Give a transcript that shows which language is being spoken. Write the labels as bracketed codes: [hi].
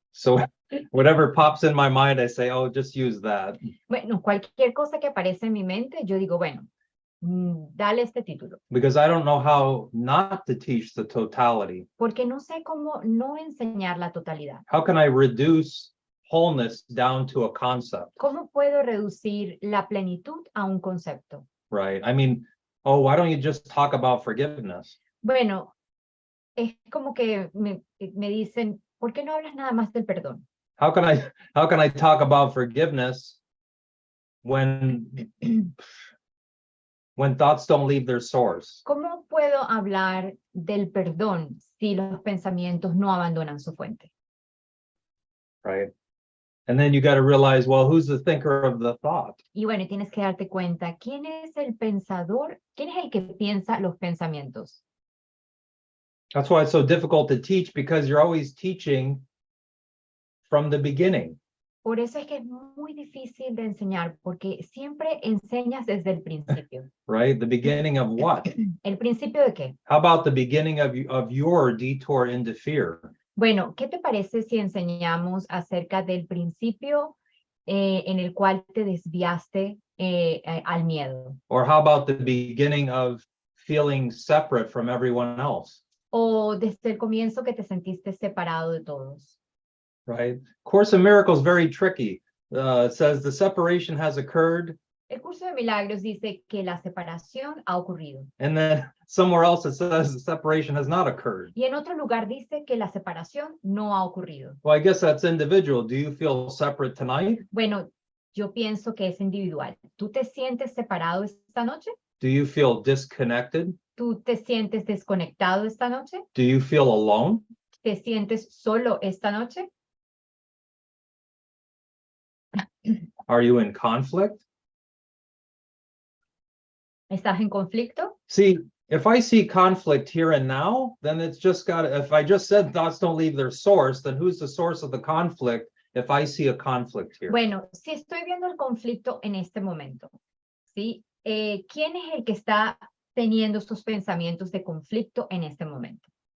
[en] So whatever pops in my mind, I say, oh, just use that. [es] Bueno, cualquier cosa que aparece en mi mente, yo digo, bueno, dale este título. [en] Because I don't know how not to teach the totality. [es] Porque no sé cómo no enseñar la totalidad. [en] How can I reduce wholeness down to a concept? [es] ¿Cómo puedo reducir la plenitud a un concepto? [en] Right. I mean, oh, why don't you just talk about forgiveness? [es] Bueno, es como que me dicen, ¿por qué no hablas nada más del perdón? [en] How can I talk about forgiveness when thoughts don't leave their source? [es] ¿Cómo puedo hablar del perdón si los pensamientos no abandonan su fuente? [en] Right. And then you got to realize, well, who's the thinker of the thought? [es] Y bueno, tienes que darte cuenta, ¿quién es el pensador? ¿Quién es el que piensa los pensamientos? [en] That's why it's so difficult to teach, because you're always teaching from the beginning. [es] Por eso es que es muy difícil de enseñar, porque siempre enseñas desde el principio. [en] Right? The beginning of what? [es] ¿El principio de qué? [en] How about the beginning of your detour into fear? [es] Bueno, ¿qué te parece si enseñamos acerca del principio en el cual te desviaste al miedo? [en] Or how about the beginning of feeling separate from everyone else? [es] O desde el comienzo que te sentiste separado de todos. [en] Right? Course in Miracles is very tricky. It says the separation has occurred. [es] El curso de milagros dice que la separación ha ocurrido. [en] And then somewhere else it says the separation has not occurred. [es] Y en otro lugar dice que la separación no ha ocurrido. [en] Well, I guess that's individual. Do you feel separate tonight? [es] Bueno, yo pienso que es individual. ¿Tú te sientes separado esta noche? [en] Do you feel disconnected? [es] ¿Tú te sientes desconectado esta noche? [en] Do you feel alone? [es] ¿Te sientes solo esta noche? [en] Are you in conflict? [es] ¿Estás en conflicto? [en] See, if I see conflict here and now, then it's just got to, if I just said thoughts don't leave their source, then who's the source of the conflict if I see a conflict here? [es] Bueno, si estoy viendo el conflicto en este momento, ¿sí? ¿Quién es el que está teniendo estos pensamientos de conflicto en este momento?